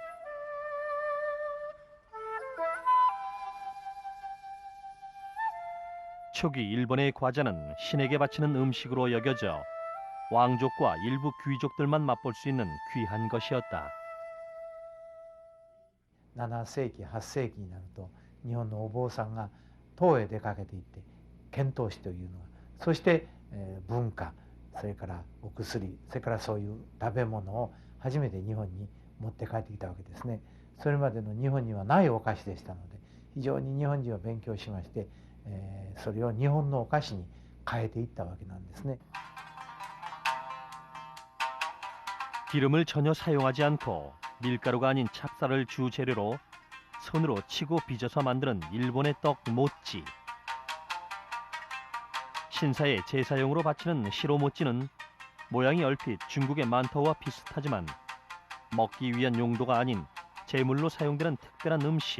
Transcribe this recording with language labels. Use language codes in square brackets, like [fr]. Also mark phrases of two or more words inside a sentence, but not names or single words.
[ko] 초기 일본의 과자는 신에게 바치는 음식으로 여겨져 왕족과 일부 귀족들만 맛볼 수 있는 귀한 것이었다. [ja] 7 世紀8世紀になると日本のお坊さんが唐へ出かけていって遣唐使というのはそして、文化それからお薬それからそういう食べ物を初めて日本に持って帰ってきたわけですね。それまでの日本にはないお菓子でしたので非常に日本人は勉強しまして、それを日本のお菓子に変えていったわけなんですね。 [ko] 기름을 전혀 사용하지 않고 밀가루가 아닌 찹쌀을 주 재료로 손으로 치고 빚어서 만드는 일본의 떡 모찌. 신사에 제사용으로 바치는 시로모찌는 모양이 얼핏 중국의 만토와 비슷하지만 먹기 위한 용도가 아닌 제물로 사용되는 특별한 음식.